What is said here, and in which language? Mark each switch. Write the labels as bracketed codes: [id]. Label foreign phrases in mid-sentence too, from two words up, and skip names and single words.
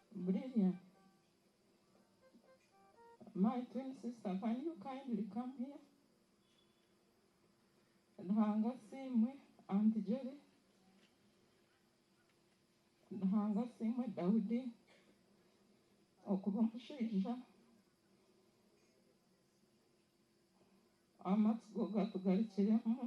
[en] brilliant. My twin sister, can you kindly come here? [xog] Dhanga simwe, Auntie Jerry. Dhanga simwe, Daudi. [nyn] Okuba omushaija. Amatsiko gatugarukiremu.